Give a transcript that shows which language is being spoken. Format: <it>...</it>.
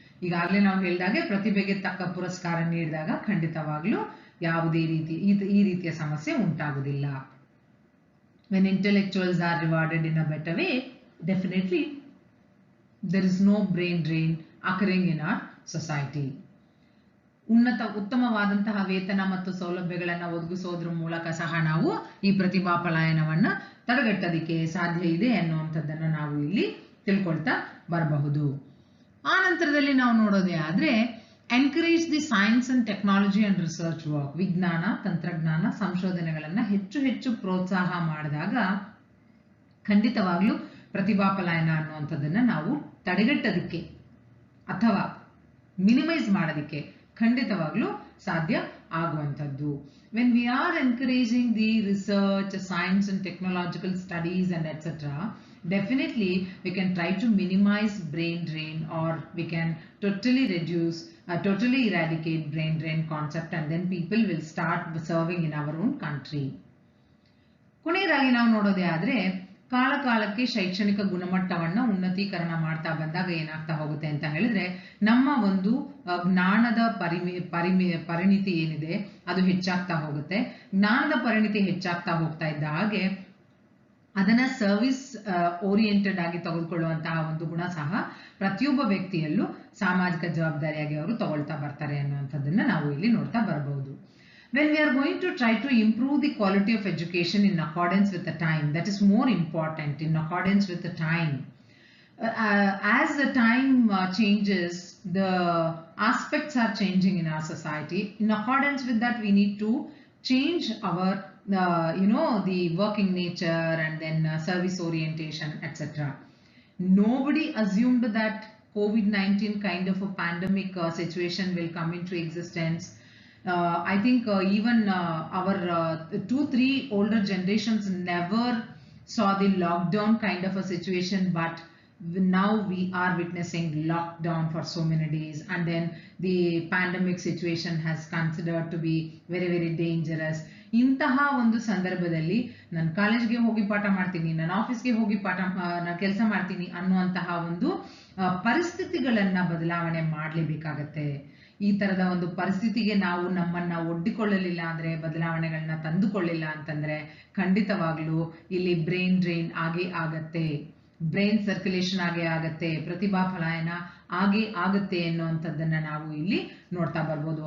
<kn>ಈಗಾಗಲೇ ನಾವು ಹೇಳಿದಾಗೆ ಪ್ರತಿಭೆಗೆ ತಕ್ಕ ಪುರಸ್ಕಾರ ನೀಡಿದಾಗ ಖಂಡಿತವಾಗ್ಲೂ ಯಾವುದೇ ಈ ರೀತಿಯ ಸಮಸ್ಯೆ ಉಂಟಾಗುವುದಿಲ್ಲ.</kn> <en>When intellectuals are rewarded in a better way, definitely there is no brain drain occurring in our society.</en> <kn>ಉತ್ತಮವಾದಂತಹ ವೇತನ ಮತ್ತು ಸೌಲಭ್ಯಗಳನ್ನು ಒದಗಿಸೋದ್ರ ಮೂಲಕ ಸಹ ನಾವು ಈ ಪ್ರತಿಭಾ ಪಲಾಯನವನ್ನ ತಡೆಗಟ್ಟೋದಕ್ಕೆ ಸಾಧ್ಯ ಇದೆ ಅನ್ನುವಂಥದ್ದನ್ನು ನಾವು ಇಲ್ಲಿ ತಿಳ್ಕೊಳ್ತಾ ಬರಬಹುದು. ಆ ನಂತರದಲ್ಲಿ ನಾವು ನೋಡೋದೇ ಆದ್ರೆ</kn> <en>Encourage the science and technology and research work.</en> <kn>ವಿಜ್ಞಾನ, ತಂತ್ರಜ್ಞಾನ, ಸಂಶೋಧನೆಗಳನ್ನ ಹೆಚ್ಚು ಹೆಚ್ಚು ಪ್ರೋತ್ಸಾಹ ಮಾಡಿದಾಗ ಖಂಡಿತವಾಗ್ಲೂ ಪ್ರತಿಭಾ ಪಲಾಯನ ಅನ್ನುವಂಥದ್ದನ್ನ ನಾವು ತಡೆಗಟ್ಟೋದಕ್ಕೆ ಅಥವಾ ಮಿನಿಮೈಸ್ ಮಾಡೋದಕ್ಕೆ ಖಂಡಿತವಾಗ್ಲೂ ಸಾಧ್ಯ ಆಗುವಂಥದ್ದು.</kn> <en>When we are encouraging the research, science and technological studies and etc., definitely we can try to minimize brain drain, or we can totally eradicate brain drain concept, and then people will start serving in our own country.</en> <kn>ಕೊನೆಯದಾಗಿ ನಾವು ನೋಡೋದೇ ಆದ್ರೆ ಕಾಲ ಕಾಲಕ್ಕೆ ಶೈಕ್ಷಣಿಕ ಗುಣಮಟ್ಟವನ್ನ ಉನ್ನತೀಕರಣ ಮಾಡ್ತಾ ಬಂದಾಗ ಏನಾಗ್ತಾ ಹೋಗುತ್ತೆ ಅಂತ ಹೇಳಿದ್ರೆ ನಮ್ಮ ಒಂದು ಜ್ಞಾನದ ಪರಿಣಿತಿ ಏನಿದೆ ಅದು ಹೆಚ್ಚಾಗ್ತಾ ಹೋಗುತ್ತೆ. ಜ್ಞಾನದ ಪರಿಣಿತಿ ಹೆಚ್ಚಾಗ್ತಾ ಹೋಗ್ತಾ ಇದ್ದ ಹಾಗೆ ಅದನ್ನ ಸರ್ವಿಸ್ ಓರಿಯೆಂಟೆಡ್ ಆಗಿ ತೆಗೆದುಕೊಳ್ಳುವಂತಹ ಒಂದು ಗುಣ ಸಹ ಪ್ರತಿಯೊಬ್ಬ ವ್ಯಕ್ತಿಯಲ್ಲೂ ಸಾಮಾಜಿಕ ಜವಾಬ್ದಾರಿಯಾಗಿ ಅವರು ತಗೊಳ್ತಾ ಬರ್ತಾರೆ ಅನ್ನುವಂಥದ್ದನ್ನ ನಾವು ಇಲ್ಲಿ ನೋಡ್ತಾ ಬರಬಹುದು.</kn> <en>When we are going to try to improve the quality of education in accordance with the time, that is more important, in accordance with the time. As the time changes, the aspects are changing in our society. In accordance with that, we need to change our, the working nature and then service orientation, etc. Nobody assumed that COVID-19 kind of a pandemic situation will come into existence. I think even our 2-3 older generations never saw the lockdown kind of a situation, but now we are witnessing lockdown for so many days, and then the pandemic situation has considered to be very very dangerous.</en> <kn>ಇಂತಹ ಒಂದು ಸಂದರ್ಭದಲ್ಲಿ ನಾನು ಕಾಲೇಜ್ಗೆ ಹೋಗಿ ಪಾಠ ಮಾಡ್ತೀನಿ, ನಾನು ಆಫೀಸ್ಗೆ ಹೋಗಿ ನಾನು ಕೆಲಸ ಮಾಡ್ತೀನಿ ಅನ್ನುವಂತಹ ಒಂದು ಪರಿಸ್ಥಿತಿಗಳನ್ನ ಬದಲಾವಣೆ ಮಾಡಲೇಬೇಕಾಗತ್ತೆ. ಈ ತರದ ಒಂದು ಪರಿಸ್ಥಿತಿಗೆ ನಾವು ನಮ್ಮನ್ನ ಒಡ್ಡಿಕೊಳ್ಳಲಿಲ್ಲ ಅಂದ್ರೆ, ಬದಲಾವಣೆಗಳನ್ನ ತಂದುಕೊಳ್ಳಿಲ್ಲ ಅಂತಂದ್ರೆ ಖಂಡಿತವಾಗ್ಲೂ ಇಲ್ಲಿ ಬ್ರೈನ್ ಡ್ರೈನ್ ಆಗೇ ಆಗತ್ತೆ, ಬ್ರೈನ್ ಸರ್ಕ್ಯುಲೇಷನ್ ಆಗೇ ಆಗತ್ತೆ, ಪ್ರತಿಭಾ ಪಲಾಯನ ಆಗೇ ಆಗತ್ತೆ ಅನ್ನುವಂಥದ್ದನ್ನ ನಾವು ಇಲ್ಲಿ ನೋಡ್ತಾ ಬರ್ಬೋದು.</kn>